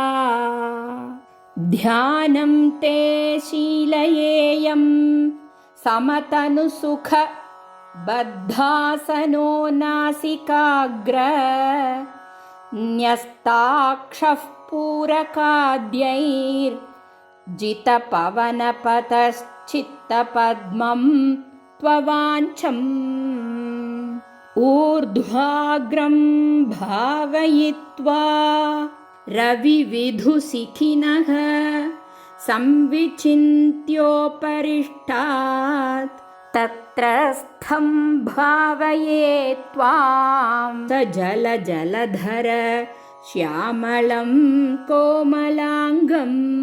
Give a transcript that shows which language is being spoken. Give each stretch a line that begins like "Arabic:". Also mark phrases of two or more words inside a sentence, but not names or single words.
Sanskrit: ധ്യാനം തേ ശീലയേയം സമതനുസുഖ ബദ്ധാസനോ നാസികാഗ്ര ന്യസ്താക്ഷഃ പൂരകാദ്യൈർ जितपवनपतश्चित्तपद्मं त्ववाञ्छम् ऊर्ध्वाग्रं भावयित्वा रविविधुशिखिनः संविचिन्त्योपरिष्टात् तत्र स्थं भावये त्वां स जलजलधर श्यामलं कोमलाङ्गम्